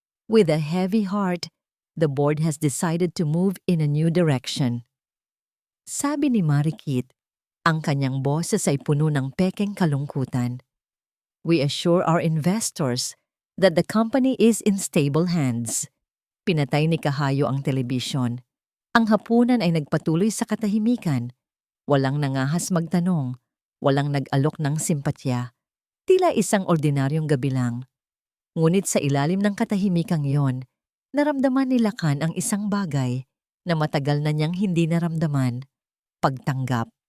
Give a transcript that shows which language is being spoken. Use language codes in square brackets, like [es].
[en] With a heavy heart, the board has decided to move in a new direction. [tl] Sabi ni Marikit, ang kanyang boses ay puno ng pekeng kalungkutan. [en] We assure our investors that the company is in stable hands. [tl] Pinatay ni Kahayo ang telebisyon. Ang hapunan ay nagpatuloy sa katahimikan. Walang nangahas magtanong. Walang nag-alok ng simpatya. Tila isang ordinaryong gabi lang. Ngunit sa ilalim ng katahimikang iyon, naramdaman ni Lakan ang isang bagay na matagal na niyang hindi naramdaman. Pagtanggap.